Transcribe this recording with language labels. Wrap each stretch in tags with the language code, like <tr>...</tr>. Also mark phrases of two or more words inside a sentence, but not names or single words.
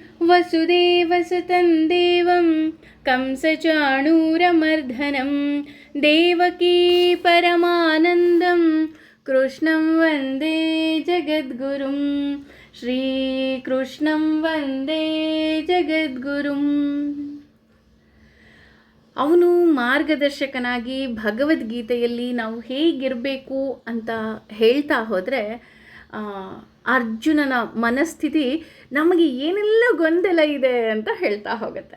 <sa>ವಸುದೇವಸುತಂ ದೇವಂ ಕಂಸಚಾಣೂರಮರ್ಧನಂ ದೇವಕೀ ಪರಮಾನಂದಂ ಕೃಷ್ಣಂ ವಂದೇ ಜಗದ್ಗುರುಂ ಶ್ರೀಕೃಷ್ಣಂ ವಂದೇ ಜಗದ್ಗುರುಂ.</sa> <kn>ಅವನು ಮಾರ್ಗದರ್ಶಕನಾಗಿ ಭಗವದ್ಗೀತೆಯಲ್ಲಿ ನಾವು ಹೇಗಿರಬೇಕು ಅಂತ ಹೇಳ್ತಾ ಹೋದರೆ ಅರ್ಜುನನ ಮನಸ್ಥಿತಿ ನಮಗೆ ಏನೆಲ್ಲ ಗೊಂದಲ ಇದೆ ಅಂತ ಹೇಳ್ತಾ ಹೋಗುತ್ತೆ.</kn>